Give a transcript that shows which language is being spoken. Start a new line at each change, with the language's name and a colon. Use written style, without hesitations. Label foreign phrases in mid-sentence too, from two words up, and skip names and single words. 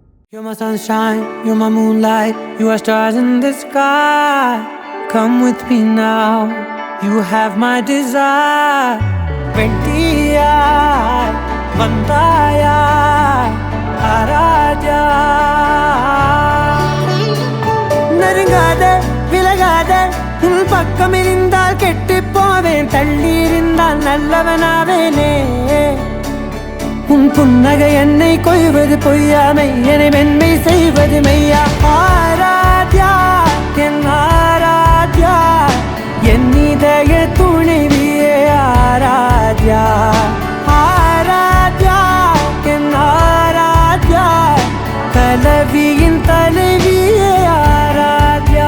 English: You're my sunshine, you're my moonlight, you are stars in the sky. Come with me now, you have my desire. Vendiya, vandaya, araja.
Tamil: நெருங்காதே, விலகாதே, உன் பக்கம் இருந்தால் கெட்டுப் போவேன், தள்ளி இருந்தால் நல்லவனாவேனே. உன் புன்னகை என்னை கொய்வது பொய்யாமை, என்னை மென்மை செய்வது மெய்யா. ஆராத்யா என் ஆராத்யா, என் இதய துணைவியே ஆராத்யா. ஆராத்யா என் ஆராத்யா, கலவியின் தலைவியே ஆராத்யா.